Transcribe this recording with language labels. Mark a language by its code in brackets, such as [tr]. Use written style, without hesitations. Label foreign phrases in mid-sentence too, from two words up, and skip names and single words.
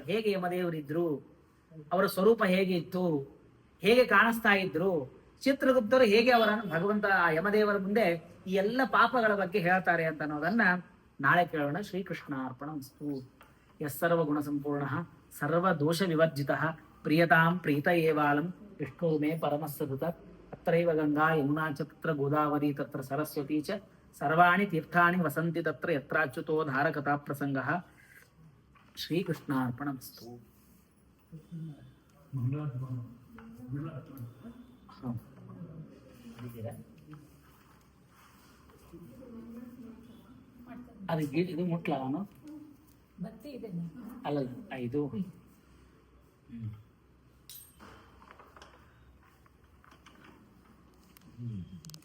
[kn] ಹೇಗೆ ಯಮದೇವರಿದ್ರು, ಅವರ ಸ್ವರೂಪ ಹೇಗೆ ಇತ್ತು, ಹೇಗೆ ಕಾಣಿಸ್ತಾ ಇದ್ರು, ಚಿತ್ರಗುಪ್ತರು ಹೇಗೆ ಅವರನ್ನು ಭಗವಂತ ಆ ಯಮದೇವರ ಮುಂದೆ ಈ ಎಲ್ಲ ಪಾಪಗಳ ಬಗ್ಗೆ ಹೇಳ್ತಾರೆ ಅಂತ ಅನ್ನೋದನ್ನ ನಾಳೆ ಕೇಳೋಣ. [sa] ಶ್ರೀಕೃಷ್ಣಾರ್ಪಣಮಸ್ತು. ಯಸ್ಸರ್ವ ಗುಣ ಸಂಪೂರ್ಣ ಸರ್ವ ದೋಷ ವಿವರ್ಜಿತ ಪ್ರಿಯತಾಂ ಪ್ರೀತ ಏವಾಲಂ ವಿಷ್ಣು ಮೇ ಪರಮಸ್ಸದುತ. ಅತ್ರೈವ ಗಂಗಾ ಯಮುನಾ ಚ ತತ್ರ ಗೋದಾವರಿ ತತ್ರ ಸರಸ್ವತಿ ಚ ಸರ್ವಾಣಿ ತೀರ್ಥಾನಿ ವಸಂತಿ ತತ್ರ ಯತ್ರಾಚ್ಯುತೋ ಧಾರಕಥಾ ಪ್ರಸಂಗಃ. [kn] ಶ್ರೀಕೃಷ್ಣಾರ್ಪಣಮಸ್ತು. ಅದು ಇದು ಮುಟ್ಲ ಅವನು ಅಲ್ಲಲ್ಲ ಇದು ಹ್ಮ್